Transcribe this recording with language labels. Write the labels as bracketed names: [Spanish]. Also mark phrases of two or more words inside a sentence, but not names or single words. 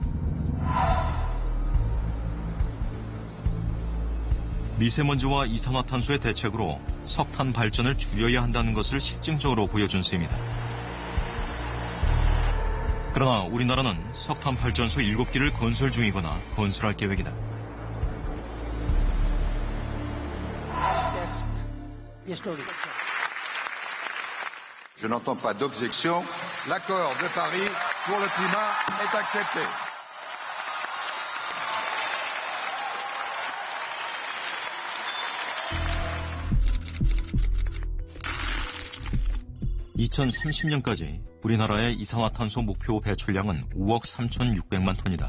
[Korean] 미세먼지와 이산화탄소의 대책으로 석탄 발전을 줄여야 한다는 것을 실증적으로 보여준 셈이다. 그러나 우리나라는 석탄 발전소 7기를 건설 중이거나 건설할 계획이다. [French] Je n'entends pas d'objection. L'accord de Paris pour le climat est accepté. [Korean] (2030년까지) 우리나라의 이산화탄소 목표 배출량은 5억 3,600만 톤이다.